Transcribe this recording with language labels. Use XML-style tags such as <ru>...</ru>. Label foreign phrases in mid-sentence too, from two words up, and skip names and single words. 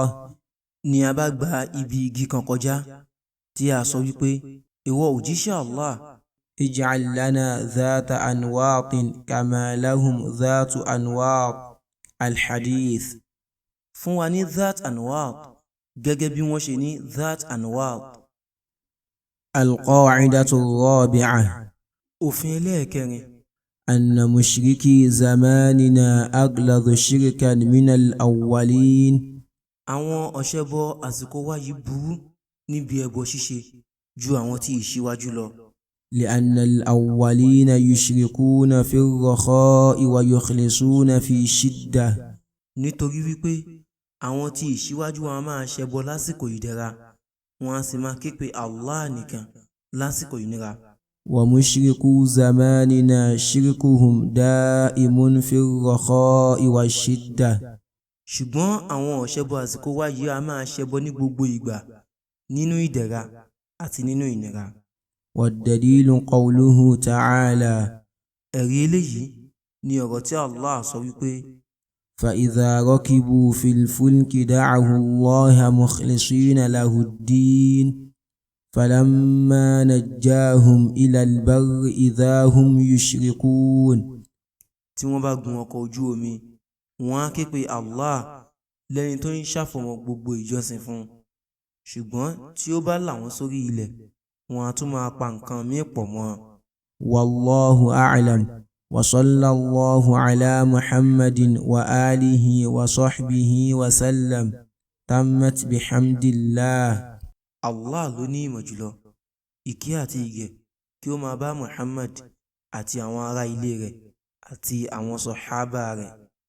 <yo>ni a bá gba ibi igi kan kọjá tí a sọ wípé ìwọ òjíṣẹ́ Allah,</yo> <ar>اجعل لنا ذات أنواط كما لهم ذات أنواط. الحديث.</ar> <yo>fún wa ní Dhat Anwat gẹ́gẹ́ bí wọ́n ṣe ní Dhat Anwat.</yo> <ar>القاعدة الرابعة</ar> <yo>òfin ẹlẹ́ẹ̀kẹrin</yo> <ar>أن مشركي زماننا أغلظ شركا من الأولين.</ar> <yo>àwọn ọ̀ṣẹbọ àsìkò wa yìí burú níbi ẹbọ ṣíṣe ju àwọn tí ìṣíwájú lọ.</yo> <ar>لأن الأولين يشركون في الرخاء ويخلصون في الشدة.</ar> <yo>nítorí wípé àwọn tí ìṣíwájú wọn máa ṣẹbọ lásìkò ìdẹ̀ra, wọn a sì máa ké pe Allah nìkan lásìkò ìnira.</yo> <ar>ومشركو زماننا شركهم دائم في الرخاء والشدة.</ar> <yo>ṣùgbọ́n àwọn ọ̀ṣẹbọ àsìkò wa yìí a máa ṣẹbọ ní gbogbo ìgbà, nínú ìdẹ̀ra àti nínú ìnira.</yo> <ar>والدليل قوله تعالى.</ar> <yo>ẹ̀rí eléyìí ni ọ̀rọ̀ tí Allah sọ wípé</yo> <ar>فإذا ركبوا في الفلك دعوا الله مخلصين له الدين فلما نجاهم إلى البر إذا هم يشركون.</ar> <yo>tí wọ́n bá gun ọkọ̀ ojú omi, wọ́n á ké pe Allah lẹ́ni tó ń ṣàfọ̀mọ́ gbogbo ìjọsìn fún, ṣùgbọ́n tí ó bá là wọ́n sórí ilẹ̀, wọ́n á tún máa pa nǹkan míì pọ̀ mọ́.</yo> <ar>والله أعلم. وصلى الله على محمد وآله وصحبه وسلم. تمت بحمد الله.</ar> <yo>Allah ló ní ìmọ̀ jùlọ. Ìkẹ́ àti ìgẹ̀ kí ó máa bá Muhammad àti àwọn ará ilé rẹ̀ àti àwọn sọ̀hábà rẹ̀.</yo>